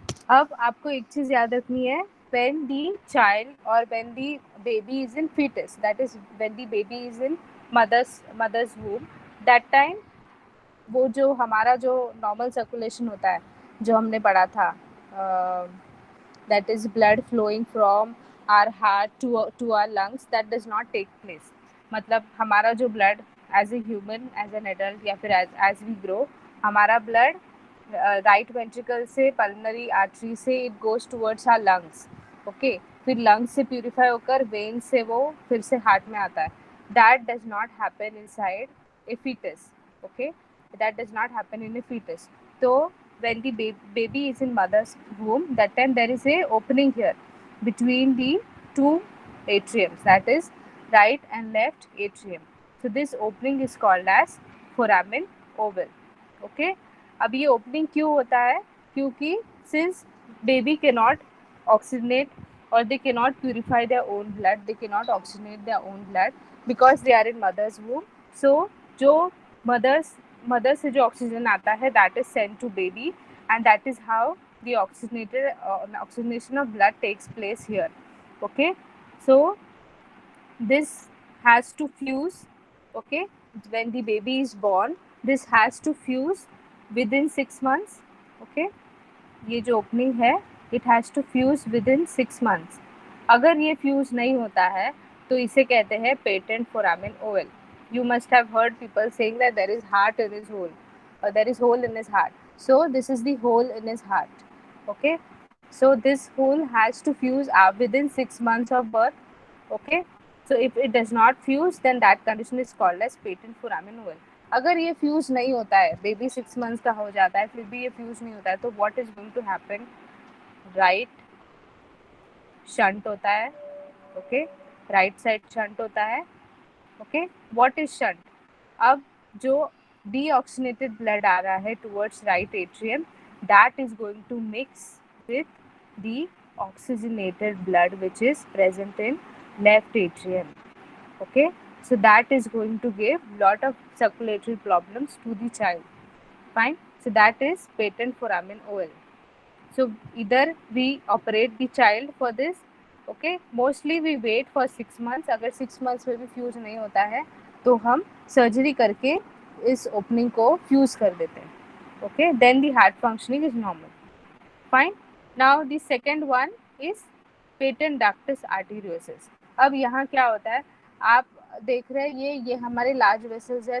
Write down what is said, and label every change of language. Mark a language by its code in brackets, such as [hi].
[hi] अब आपको एक चीज याद रखनी है, [en] when the child or when the baby is in fetus, that is when the baby is in mother's womb, that time [hi] वो जो हमारा जो नॉर्मल सर्कुलेशन होता है जो हमने पढ़ा था, [en] that is blood flowing from our heart to our lungs, that does not take place. [hi] मतलब हमारा जो blood as a human, as an adult या फिर as we grow, हमारा blood राइट वेंट्रिकल से पल्मनरी आर्टरी से it goes towards our lungs. Okay, फिर lungs से प्यूरिफाई होकर वेन से वो फिर से हार्ट में आता है. [en] That does not happen inside a fetus. Okay, that does not happen in a fetus. So when the baby is in mother's womb, that time there is a opening here between the two atriums, that is right and left atrium. So this opening is called as foramen oval. Okay, अब ये opening क्यों होता है? क्योंकि since baby can not oxygenate और they can not purify their own blood, they can not oxygenate their own blood because they are in mother's womb. [hi] सो जो मदर से जो ऑक्सीजन आता है [en] That is sent to baby and that is how the oxygenation of blood takes place here. Okay, so this has to fuse. Okay, when the baby is born, this has to fuse within 6 months. Okay, [hi] ये जो opening है [en] it has to fuse within 6 months. [hi] अगर ये fuse नहीं होता है तो इसे कहते हैं patent foramen oval. [en] You must have heard people saying that there is heart in his hole, or there is hole in his heart. So this is the hole in his heart. Okay, so this hole has to fuse within 6 months of birth. Okay, so if it does not fuse, then that condition is called as patent foramen oval. [hi] अगर ये fuse नहीं होता है, baby 6 months का हो जाता है, फिर भी ये फ्यूज नहीं होता है, तो [en] What is going to happen? [hi] Right shunt होता है. ओके, राइट साइड शंट होता है. [en] Okay, what is shunt? [hi] अब जो डीऑक्सीनेटेड ब्लड आ रहा है [en] Towards right atrium, that is going to mix with the oxygenated blood which is present in left atrium. Okay, so that is going to give lot of circulatory problems to the child. Fine, so that is patent foramen oval. So either we operate the child for this. Okay, mostly we wait for 6 months. [hi] अगर 6 months में भी fuse नहीं होता है तो हम surgery करके इस ओपनिंग को फ्यूज कर देते हैं. [en] Okay, then the heart functioning is normal. Fine. Now the second one is patent ductus arteriosus. [hi] अब यहाँ क्या होता है, आप देख रहे हैं ये हमारे लार्ज वेसल्स है.